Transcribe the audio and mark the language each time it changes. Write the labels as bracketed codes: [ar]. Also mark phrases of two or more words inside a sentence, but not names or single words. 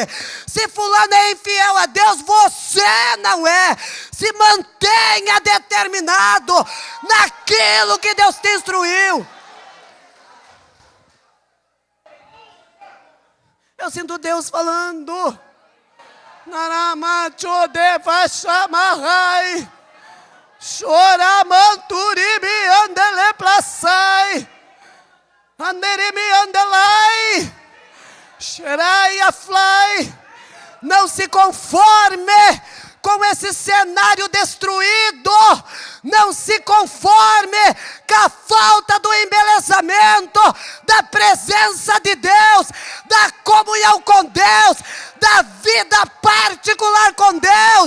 [pt] Se fulano é infiel a Deus, você não é. Se mantenha determinado naquilo que Deus te instruiu. Eu sinto Deus falando. Naramacho deva chamarrai, choramanturibi andele plasai, anderimi andelai, xerai aflai. Não se conforme com esse cenário destruído. Não se conforme com a falta do embelezamento, da presença de Deus, da comunhão com Deus, da vida particular com Deus.